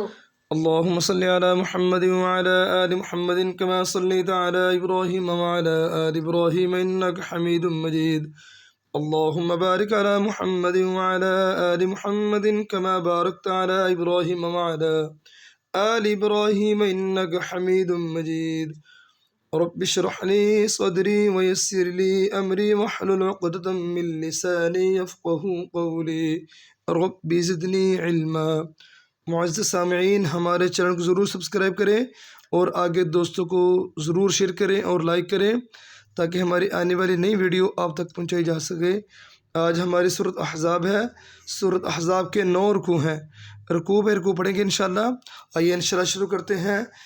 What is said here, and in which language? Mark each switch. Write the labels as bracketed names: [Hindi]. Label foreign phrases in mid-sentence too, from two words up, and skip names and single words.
[Arabic] اللهم صل على محمد وعلى آل محمد كما صليت على إبراهيم وعلى آل إبراهيم إنك حميد مجيد. اللهم بارك على محمد وعلى آل محمد كما باركت على إبراهيم وعلى آل إبراهيم إنك حميد مجيد. رب اشرح لي صدري ويسر لي أمري واحلل عقدة من لساني يفقهوا قولي رب زدني علما. [Urdu] معزز سامعین، ہمارے چینل کو ضرور سبسکرائب کریں اور آگے دوستوں کو ضرور شیئر کریں اور لائک کریں تاکہ ہماری آنے والی نئی ویڈیو آپ تک پہنچائی جا سکے. آج ہماری سورت احزاب ہے۔ سورت احزاب کے 9 رکوع ہیں. رکوع پہ رکوع پڑھیں گے ان شاء اللہ۔ آئیے ان شاء اللہ شروع کرتے ہیں.